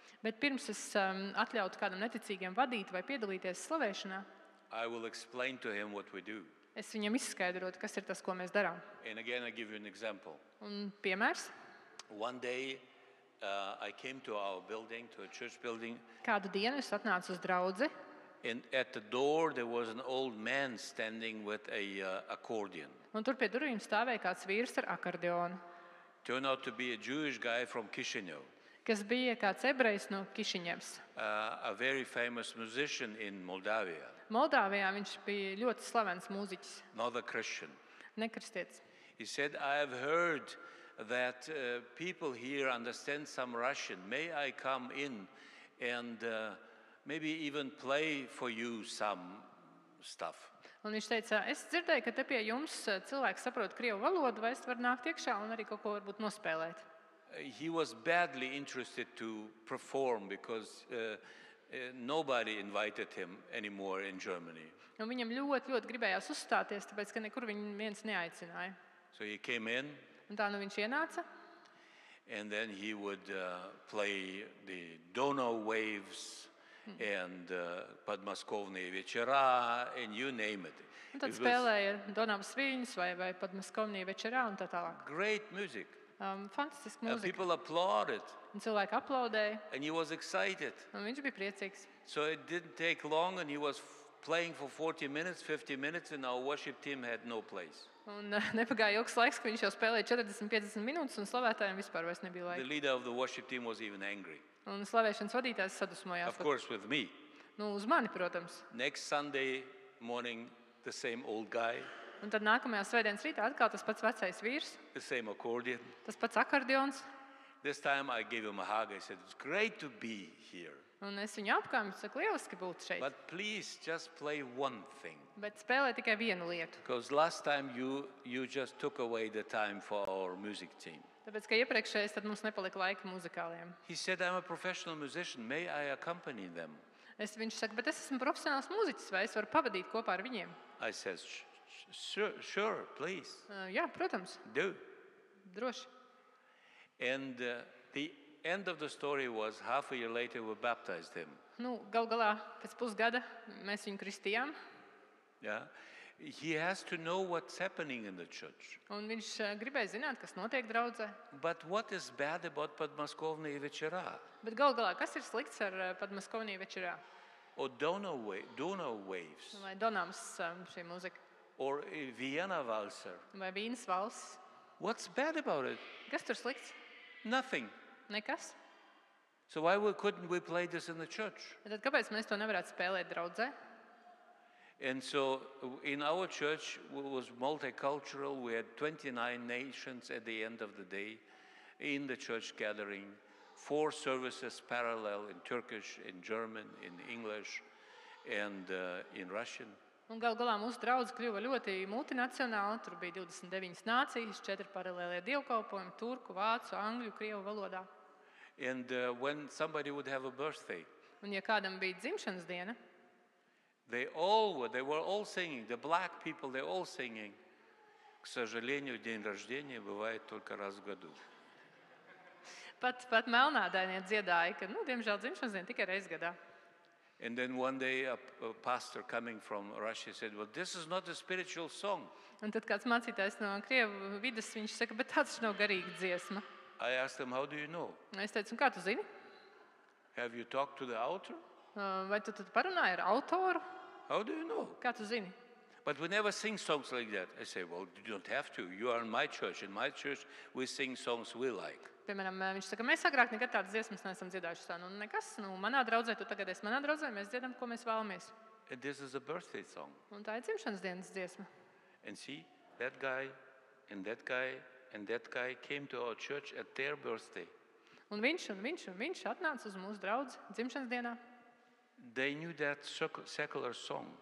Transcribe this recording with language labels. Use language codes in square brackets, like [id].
[lv] Bet pirms es atļautu kādam neticīgam vadīt vai piedalīties slavēšanā, [en] I will explain to him what we do. [lv] es viņam izskaidrotu, kas ir tas, ko mēs darām. [en] And again, I give you an example. [lv] Un piemērs, [en] One day, I came to our building, to a church building, [lv] kādu dienu es atnācu uz draudzi, [en] and at the door there was an old man standing with a accordion. [lv] un tur pie durvīm stāvēja kāds vīrs ar akordeonu, [en] Turned out to be a Jewish guy from Chisinau, [lv] kas bija kāds ebrejs no Kišiņevs. [en] a very famous musician in Moldavia, [lv] Moldāvijā viņš bija ļoti slavens mūziķis, [en] not a Christian. [lv] nekristietis. [en] He said, I have heard that people here understand some Russian. May I come in and maybe even play for you some stuff? [lv] Un viņš teica, es dzirdēju, ka te pie jums cilvēki saprot krievu valodu, vai es varu nākt iekšā un arī kaut ko varbūt nospēlēt. [en] he was badly interested to perform because nobody invited him anymore in Germany. [lv] Un viņam ļoti gribējās uzstāties, tāpēc, ka nekur viņu viens neaicināja. [en] So he came in, [lv] Un tā nu viņš ienāca, [en] and then he would play the Donau Waves and Подмосковные вечера, and you name it. [lv] un tad [en] It was [lv] spēlēja Donavas viļņus vai Podmaskovnija večerā un tā tālāk. [en] great music. [lv] Fantastiska [en] And [lv] mūzika. [en] people applauded, [lv] Un cilvēki aplaudēja, [en] and he was excited. [lv] un viņš bija priecīgs. [en] So it didn't take long, and he was playing for 40 minutes, 50 minutes, and our worship team had no place. [lv] Un nepagāja ilgs laiks, ka viņš jau spēlēja 40-50 minūtes, un slavētājiem vispār vairs nebija [en] The [lv] laika. [en] leader of the worship team was even angry. [lv] Un slavēšanas vadītājs sadusmojās. [en] Of course, with me. [lv] Nu, uz mani, protams. [en] Next Sunday morning, the same old guy, [lv] Un tad nākamajā svētdienas rītā atkal tas pats vecais vīrs, [en] the same accordion. [lv] tas pats akordions. [en] This time I gave him a hug. I said, it's great to be here. [lv] Un es viņu apkāpu, saku, lieliski būt šeit. [en] But please just play one thing. [lv] Bet spēlē tikai vienu lietu. [en] Because last time you just took away the time for our music team. [lv] Tāpēc, ka iepriekšējais tad mums nepalika laika muzikāliem. [en] He said, I'm a professional musician. May I accompany them? [lv] Viņš saka, bet es esmu profesionāls mūziķis, vai es varu pavadīt kopā ar viņiem? [en] I said, sure, please, [lv] Jā, protams, [en] do. [lv] droši. [en] And the end of the story was half a year later we baptized him. [lv] Nu, gal galā pēc pusgada mēs viņu kristījām, [en] Yeah, he has to know what's happening in the church. [lv] un viņš gribēja zināt, kas notiek draudzē. [en] But what is bad about Подмосковные вечера [lv] Bet gal galā, kas ir slikts ar Podmaskovniju večerā? [en] or Donau Waves [lv] Vai Donavas šī mūzika, [en] or Vienna Walzer? [lv] vai Vīnas valsts? [en] What's bad about it? [lv] Kas tur slikts? [en] Nothing. [lv] Nekas. [en] So couldn't we play this in the church? [lv] Tad kāpēc mēs to nevarētu spēlēt draudzē? [en] And so in our church it was multicultural. We had 29 nations at the end of the day in the church gathering. 4 services parallel in Turkish, in German, in English, and in Russian. [lv] Un gal galā mūsu draudze kļuva ļoti multinacionāla. Tur bija 29 nācijas, 4 paralēlie dievkalpojumi - turku, vācu, angļu, krievu valodā. [en] And when somebody would have a birthday, [lv] Un ja kādam bija dzimšanas diena, [en] they were all singing. The black people, they're all singing. [ru] К сожалению, день рождения бывает только раз в году. [lv] pat melnādainie dziedāja, ka, diemžēl dzimšanas diena tikai reiz gadā. [en] And then one day a pastor coming from Russia said, well, this is not a spiritual song. [lv] Un tad kāds mācītājs no krievu vidas, viņš saka, bet tā taču nav garīga dziesma. [en] I asked him, how do you know? [lv] Es teicu, un kā tu zini? [en] Have you talked to the author? [lv] Vai tu tad parunāji ar autoru? [en] How do you know? [lv] Kā tu zini? [en] But we never sing songs like that. I say, well, you don't have to. You are in my church. In my church, we sing songs we like. [lv] Piemēram, viņš saka, mēs agrāk nekad tādas dziesmas neesam dziedājuši. Tā, nekas, manā draudzē, tu tagad esi manā draudzē, mēs dziedam, ko mēs vēlamies. [en] And this is a birthday song. [lv] Un tā ir dzimšanas dienas dziesma. [en] And see, that guy and that guy and that guy came to our church at their birthday. [lv] Un viņš atnāca uz mūsu draudzi dzimšanas dienā. [en] They knew that secular song.